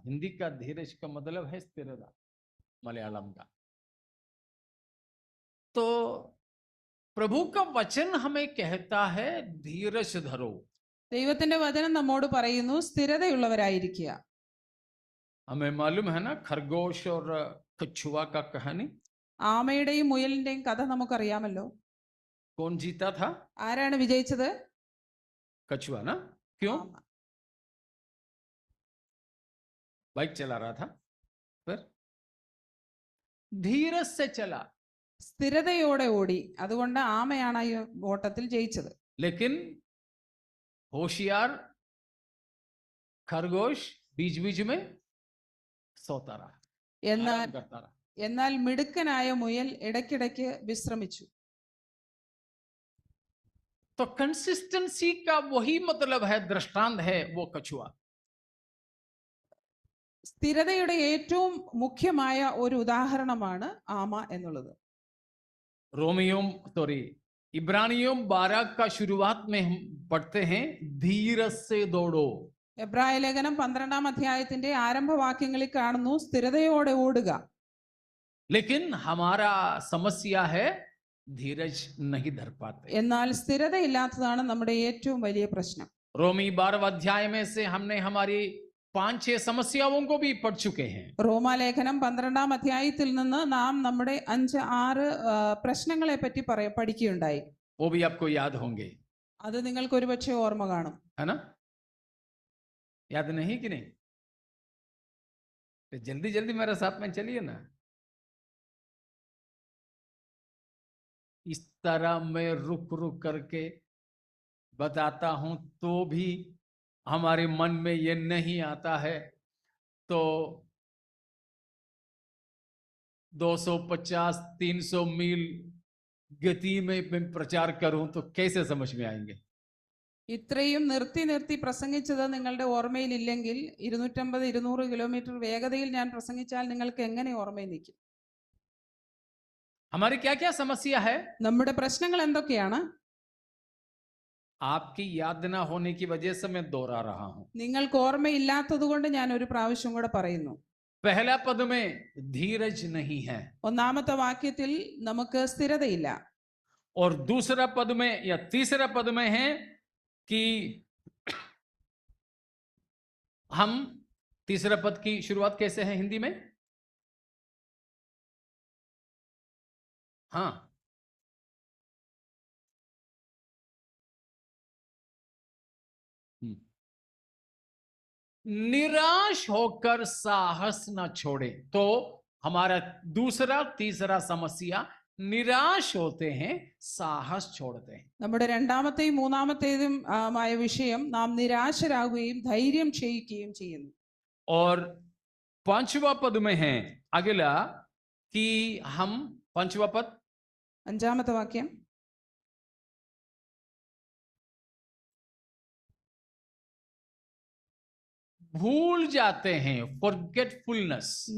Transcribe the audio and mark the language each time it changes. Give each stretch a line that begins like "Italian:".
Hindi: हिंदी का धीरज का मतलब है स्थिरता, मलयालम का. तो प्रभु का वचन हमें कहता है धीरज धरो.
Malayalam: ദൈവത്തിന്റെ വചനം നമ്മോട് പറയുന്നു സ്ഥിരതയുള്ളവരായിരിക്കുക.
Hindi: हमें मालूम है ना खरगोश और कछुआ का कहानी.
Malayalam: ആമയുടെയും മുയലിന്റെയും കഥ നമുക്കറിയാമല്ലോ.
Hindi: कौन जीता था?
Malayalam: ആരാണ് വിജയിച്ചത്?
Hindi: कछुआ ना. क्यों? बाइक चला रहा था, फिर धीरज से चला.
Malayalam: സ്ഥിരതയോടെ ഓടി, അതുകൊണ്ട് ആമയാണ് ഈ ഓട്ടത്തിൽ ജയിച്ചത്.
Hindi: लेकिन होशियार खरगोश बीच बीच में सोता रहा, करता रहा.
Malayalam: എന്നാൽ മിടുക്കനായ മുയൽ ഇടയ്ക്കിടയ്ക്ക് വിശ്രമിച്ചു.
Hindi: तो कंसिस्टेंसी का वही मतलब है, दृष्टांत है वो कछुआ.
Malayalam: സ്ഥിരതയുടെ ഏറ്റവും മുഖ്യമായ ഒരു ഉദാഹരണമാണ് ആമ എന്നുള്ളത്.
Hindi: इब्रानियों 12 का शुरुआत में हम पढ़ते हैं धीरज से दौड़ो.
Malayalam: എബ്രായ ലേഖനം 12ാം അധ്യായത്തിന്റെ ആരംഭവാക്യങ്ങളിൽ കാണുന്നു സ്ഥിരതയോടെ ഓടുക.
Hindi: लेकिन हमारा समस्या है धीरज नहीं धर पाते.
Malayalam: എന്നാൽ സ്ഥിരതയില്ലാത്തതാണ് നമ്മുടെ ഏറ്റവും വലിയ പ്രശ്നം.
Hindi: रोमी 12 अध्याय में से हमने हमारी 5-6 समस्याओं को भी पढ़ चुके हैं.
Malayalam: റോമാലേഖനം 12ാം അധ്യായത്തിൽ നിന്ന് നാം നമ്മുടെ 5-6 പ്രശ്നങ്ങളെ പറ്റി പഠിക്കുകയുണ്ടായി.
Hindi: वो भी आपको याद होंगे.
Malayalam: അത് നിങ്ങൾക്ക് ഒരുപക്ഷെ ഓർമ്മ കാണും.
Hindi: है ना? याद नहीं कि नहीं? तो जल्दी जल्दी मेरे साथ में चलिए ना. इस तरह मैं रुक रुक करके बताता हूं तो भी हमारे मन में ये नहीं आता है, तो 250-300 मील गति में मैं प्रचार करूं तो कैसे समझ में आएंगे?
Malayalam: ഇത്രയും നിർത്തി പ്രസംഗിച്ചത് നിങ്ങളുടെ ഓർമ്മയിൽ ഇല്ലെങ്കിൽ 250-200 കിലോമീറ്റർ വേഗതയിൽ ഞാൻ പ്രസംഗിച്ചാൽ നിങ്ങൾക്ക് എങ്ങനെ ഓർമ്മയിൽ നിൽക്കും?
Hindi: हमारी क्या क्या समस्या है?
Malayalam: നമ്മുടെ പ്രശ്നങ്ങൾ എന്തൊക്കെയാണ്?
Hindi: आपकी याद ना होने की वजह से मैं दोहरा रहा हूं.
Malayalam: നിങ്ങൾക്ക് ഓർമ്മയില്ലാത്തതുകൊണ്ട് ഞാൻ ഒരു പ്രാവശ്യം കൂടെ പറയുന്നു.
Hindi: पहला पद में धीरज नहीं है.
Malayalam: ഒന്നാമത്തെ വാക്യത്തിൽ നമുക്ക് സ്ഥിരതയില്ല.
Hindi: और दूसरा पद में या तीसरा पद में है कि हम, तीसरा पद की शुरुआत कैसे है हिंदी में? हाँ, निराश होकर साहस न छोड़े. तो हमारा दूसरा तीसरा समस्या निराश होते हैं, साहस छोड़ते हैं.
Malayalam: നമ്മുടെ രണ്ടാമത്തെയും മൂന്നാമത്തേതും ആയ വിഷയം നാം നിരാശരാകുകയും ധൈര്യം ക്ഷയിക്കുകയും ചെയ്യുന്നു.
Hindi: और 5वां पद में है अगला कि हम, 5वां पद,
Malayalam: 5ാമത്തെ വാക്യം,
Hindi: भूल जाते हैं, फॉरगेटफुलनेस।